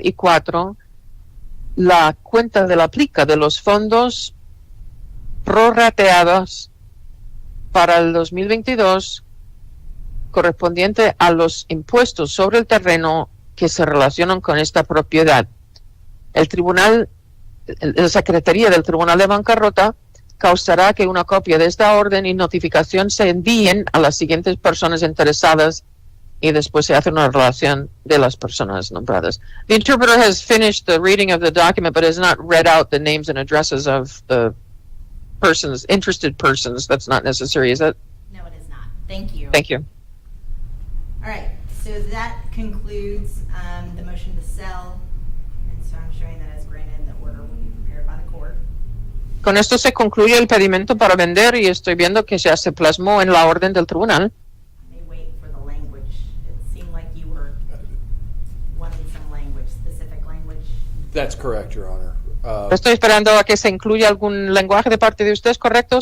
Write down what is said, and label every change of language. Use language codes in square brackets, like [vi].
[es] Y 4, la cuenta de la plica de los fondos prorrateados para el 2022 correspondiente a los impuestos sobre el terreno que se relacionan con esta propiedad. El tribunal, la Secretaría del Tribunal de Bancarrota causará que una copia de esta orden y notificación se envíen a las siguientes personas interesadas y después se hace una relación de las personas nombradas. [en] The interpreter has finished the reading of the document but has not read out the names and addresses of the persons, interested persons. That's not necessary, is it? No, it is not. Thank you. Thank you. All right, so that concludes the motion to sell, and so I'm showing that as granted, the order will be prepared by the court. [es] Con esto se concluye el pedimento para vender y estoy viendo que ya se plasmó en la orden del tribunal. [en] I may wait for the language. It seemed like you were wanting some language, specific language. That's correct, Your Honor. [es] Estoy esperando a que se incluya algún lenguaje de parte de ustedes, ¿correcto?